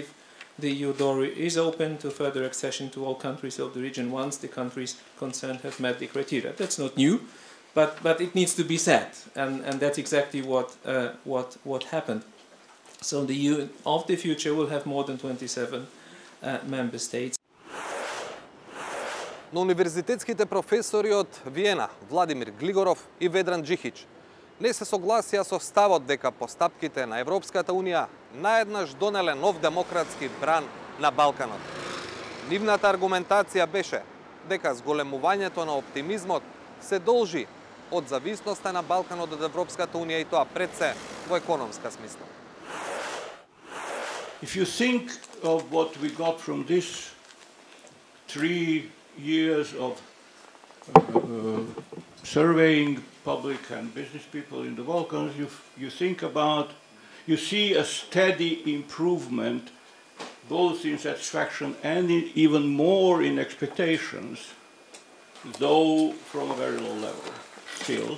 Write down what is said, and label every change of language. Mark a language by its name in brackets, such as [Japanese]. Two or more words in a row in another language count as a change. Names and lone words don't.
[English] The EU door is open to further accession to all countries of the region once the countries concerned have met the criteria. That's not new, but it needs to be said, and that's exactly what happened. So the EU of the future will have more than 27 member states. [Macedonian] На универзитетските професори од Виена, Владимир Глигоров и Ведран Джихич, не се согласија со ставот дека постапките на Европската Унија наеднаш донеле нов демократски бран на Балканот. Нивната аргументација беше дека зголемувањето на оптимизмот се должи од зависноста на Балканот од Европската Унија, и тоа пред се во економска смисла. [English] If you think of what we got from this 3 years of surveying public and business people in the Balkans, you see a steady improvement both in satisfaction and even more in expectations, though from a very low level still.